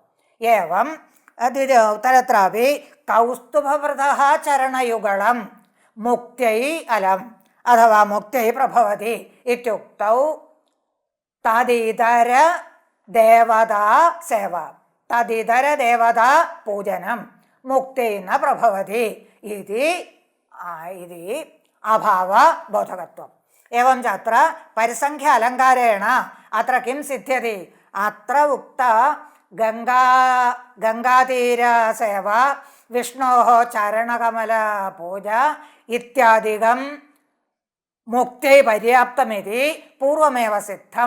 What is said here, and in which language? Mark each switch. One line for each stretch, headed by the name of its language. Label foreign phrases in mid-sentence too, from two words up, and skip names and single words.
Sanskrit: ഏവം ഉത്തരത്രാപി കൗസ്തുഭവൃതഃ ചരണയുഗളം മുക്തൈ അലം അഥവാ മുക്തൈ പ്രഭവതി ഇത്യുക്തൗ തദിതര ദേവതാ സേവ തദിതര ദേവതാ പൂജനം मुक्ते न प्रभवति इति अभावबोधकत्वम्। एवं च अत्र परिसंख्या अलङ्कारेण अत्र किं सिद्ध्यति? अत्र उक्त गङ्गातीरसेवा, विष्णोः चरणकमलपूजा इत्यादिकं मुक्त्यै पर्याप्तमिति पूर्वमेव सिद्धं।